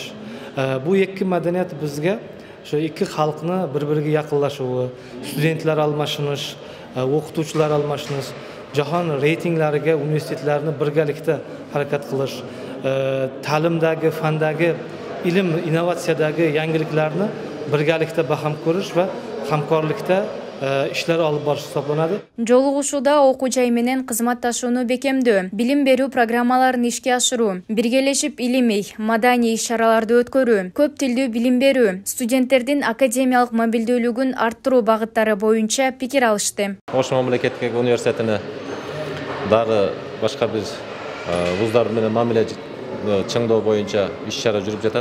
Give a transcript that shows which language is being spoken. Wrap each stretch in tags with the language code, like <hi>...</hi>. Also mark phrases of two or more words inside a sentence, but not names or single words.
<uz>Bu ikki madaniyat bizga shu ikki xalqni bir-biriga yaqinlashuvi, studentlar almashinish, o'qituvchilar almashinish, jahon reytinglariga universitetlarni birgalikda harakat qilish, ta'limdagi, fandagi, ilm, innovatsiyadagi yangiliklarni birgalikda baham ko'rish va hamkorlikda ishlar olib borish hisoblanadi.</uz> <ky>Жолугушууда окуу жай менен кызматташууну бекемдөө, билим берүү программаларын ишке ашыруу, биргелешип илимий, маданий иш-чараларды өткөрүү, көп тилдүү билим берүү, студенттердин академиялык мобилдүүлүгүн арттыруу багыттары боюнча пикир алышты. Ош мамлекеттик университетине дагы башка бир вуздар менен мамиле чыңдоо боюнча иш-чара жүрүп жатат.</ky>